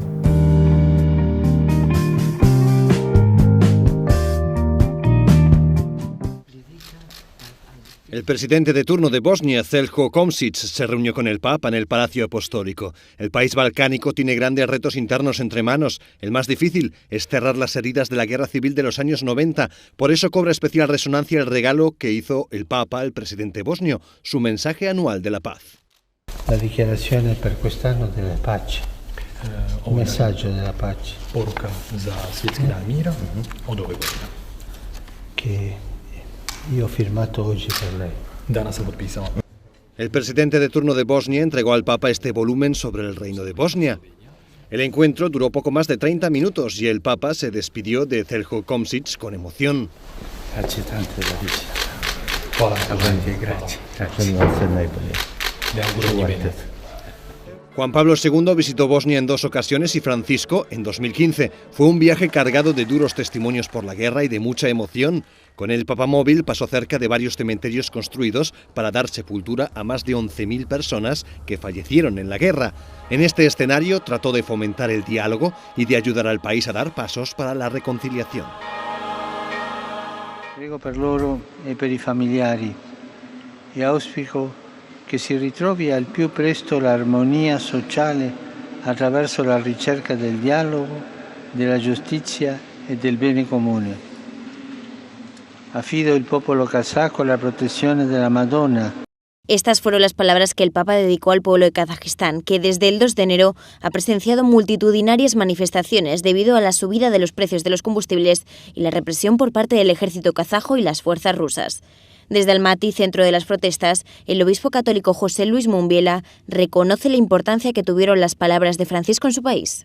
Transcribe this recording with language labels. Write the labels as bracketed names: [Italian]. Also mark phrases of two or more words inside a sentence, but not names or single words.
[Spanish] El presidente de turno de Bosnia, Zeljko Komšić, se reunió con el Papa en el Palacio Apostólico. El país balcánico tiene grandes retos internos entre manos. El más difícil es cerrar las heridas de la guerra civil de los años 90. Por eso cobra especial resonancia el regalo que hizo el Papa al presidente bosnio, su mensaje anual de la paz. [Italian] La dichiarazione per quest'anno della pace. Un messaggio della pace. [Bosnian] Poruka za svjetski dan mira od ove godine. [Italian] Che io ho firmato oggi per lei. [Bosnian] Danas sam potpisao. [Spanish] El presidente de turno de Bosnia entregó al Papa este volumen sobre el reino de Bosnia. El encuentro duró poco más de 30 minutos y el Papa se despidió de Zeljko Komšić con emoción. [Italian] Grazie tanto della visita. [Bosnian] Hvala. [Italian] Grazie. Grazie a lei. Le auguro ogni bene. [Spanish] Juan Pablo II visitó Bosnia en 2 ocasiones y Francisco en 2015. Fue un viaje cargado de duros testimonios por la guerra y de mucha emoción. Con el papamóvil pasó cerca de varios cementerios construidos para dar sepultura a más de 11.000 personas que fallecieron en la guerra. En este escenario trató de fomentar el diálogo y de ayudar al país a dar pasos para la reconciliación. [Italian] Prego per loro e per I familiari e auspico che si ritrovi al più presto l'armonia sociale attraverso la ricerca del dialogo, della giustizia e del bene comune. Affido il popolo kazako alla protezione della Madonna. [Spanish] Estas fueron las palabras que el Papa dedicó al pueblo de Kazajistán, que desde el 2 de enero ha presenciado multitudinarias manifestaciones debido a la subida de los precios de los combustibles y la represión por parte del ejército kazajo y las fuerzas rusas. Desde Almaty, centro de las protestas, el obispo católico José Luis Mumbiela reconoce la importancia que tuvieron las palabras de Francisco en su país.